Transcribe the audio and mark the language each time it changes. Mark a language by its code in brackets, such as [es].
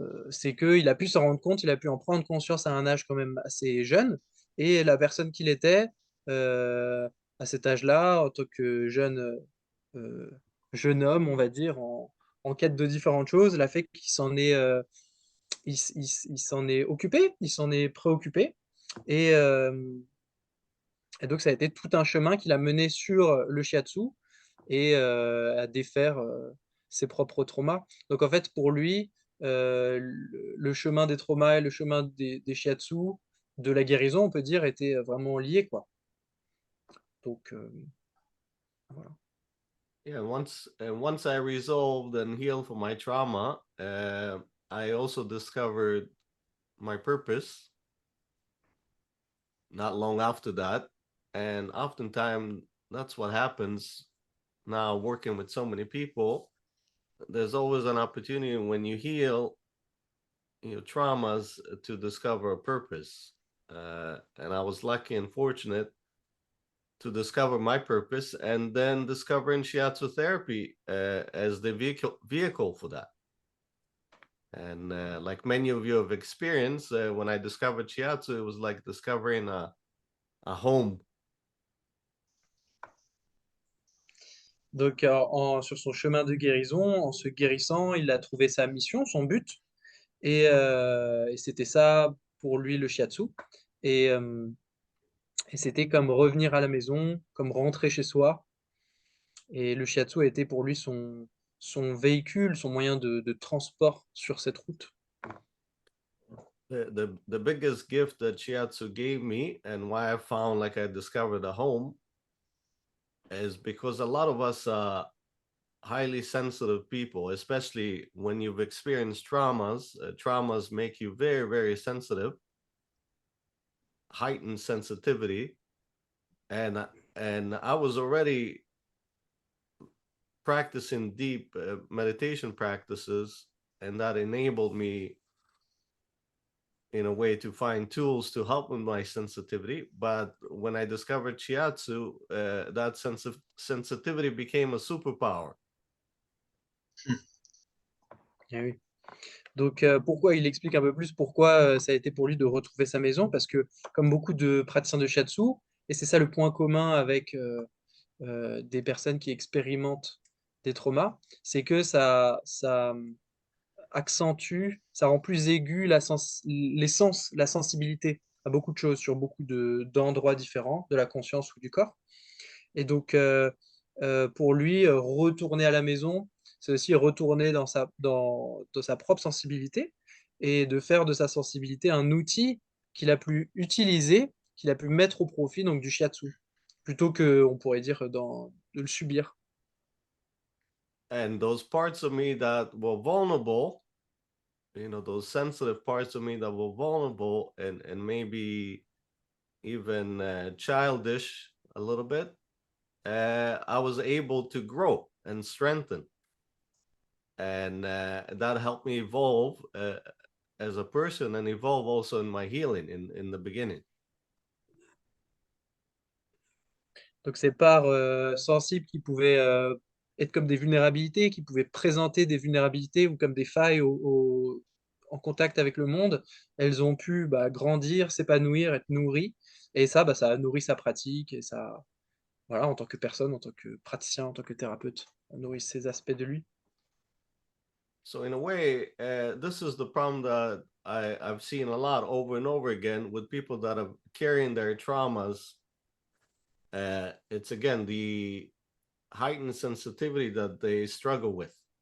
[fr] c'est qu'il a pu s'en rendre compte, il a pu en prendre conscience à un âge quand même assez jeune, et la personne qu'il était euh, à cet âge-là, en tant que euh, jeune homme, on va dire, en quête de différentes choses, l'a fait qu'il s'en est, il s'en est occupé, il s'en est préoccupé, et, et donc ça a été tout un chemin qu'il a mené sur le shiatsu et à défaire ses propres traumas. Donc en fait, pour lui, le chemin des traumas et le chemin des shiatsu, de la guérison, on peut dire, étaient vraiment liés, quoi. Donc voilà. [en] Yeah, once I resolved and healed from my trauma, I also discovered my purpose not long after that. And oftentimes that's what happens now working with so many people. There's always an opportunity when you heal your traumas to discover a purpose. And I was lucky and fortunate to discover my purpose and then discovering shiatsu therapy as the vehicle for that. And like many of you have experienced, when I discovered shiatsu, it was like discovering a home. [fr] Donc, sur son chemin de guérison, en se guérissant, il a trouvé sa mission, son but, et c'était ça pour lui le shiatsu. Et, euh, et c'était comme revenir à la maison, comme rentrer chez soi. Et le shiatsu a été pour lui son véhicule, son moyen de transport sur cette route. [en] The biggest gift that shiatsu gave me and why I found like I discovered a home is because a lot of us highly sensitive people, especially when you've experienced traumas. Traumas make you very, very sensitive, heightened sensitivity, and I was already practicing deep meditation practices, and that enabled me in a way to find tools to help with my sensitivity. But when I discovered shiatsu, that sense of sensitivity became a superpower. [fr] Ah oui. Donc, pourquoi il explique un peu plus pourquoi ça a été pour lui de retrouver sa maison, parce que comme beaucoup de praticiens de shiatsu, et c'est ça le point commun avec des personnes qui expérimentent des traumas, c'est que ça accentue, ça rend plus aigu les sens, la sensibilité à beaucoup de choses sur beaucoup d'endroits différents de la conscience ou du corps. Et donc, pour lui, retourner à la maison, c'est aussi retourner dans sa propre sensibilité et de faire de sa sensibilité un outil qu'il a pu utiliser, qu'il a pu mettre au profit donc du shiatsu, plutôt que, on pourrait dire, de le subir. [en] And those parts of me that were vulnerable, those sensitive parts of me that were vulnerable and maybe even childish a little bit, I was able to grow and strengthen. And that helped me evolve as a person and evolve also in my healing in the beginning. [fr] Donc ces parts sensibles qui pouvaient être comme des vulnérabilités, qui pouvaient présenter des vulnérabilités ou comme des failles en contact avec le monde, elles ont pu grandir, s'épanouir, être nourries. Et ça, ça a nourri sa pratique et ça, voilà, en tant que personne, en tant que praticien, en tant que thérapeute, ça nourrit ces aspects de lui. [en] So in a way, this is the problem that I've seen a lot over and over again with people that are carrying their traumas. It's again the heightened sensitivity that they struggle with.